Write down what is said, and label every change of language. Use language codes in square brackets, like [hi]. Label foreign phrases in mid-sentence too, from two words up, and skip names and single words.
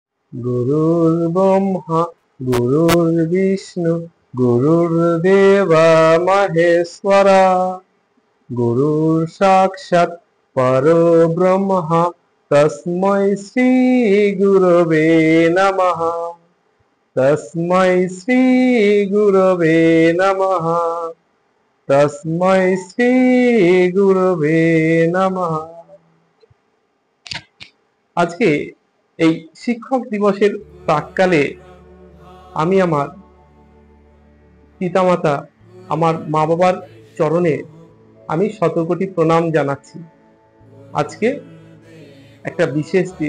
[sa] गुरुर्ब्रह्मा गुरुर्विष्णु गुरुर्देव महेश्वरा गुरुर्साक्षात् परब्रह्म तस्मै श्री गुरवे नमः। तस्मै श्री गुरवे नमः। तस्मै श्री गुरवे नमः। [bn] আজ কে এই শিক্ষক দিবসের প্রাককালে আমি আমার পিতামাতা, আমার মা বাবার চরণে আমি শতকোটি প্রণাম জানাচ্ছি। আজকে একটা বিশেষ দিন।